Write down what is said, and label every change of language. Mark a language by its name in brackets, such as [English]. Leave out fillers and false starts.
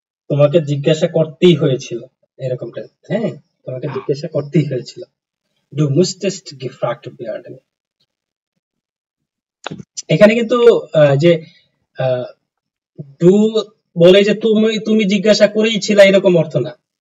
[Bangla] তোমাকে জিজ্ঞাসা করতেই হয়েছিল, এরকমটা। হ্যাঁ, তোমাকে জিজ্ঞাসা করতেই হয়েছিল। [German] Du musstest gefragt werden। [Bangla] এখানে কিন্তু যে ডু বলে যে তুমি জিজ্ঞাসা করেইছিলা এরকম অর্থ না।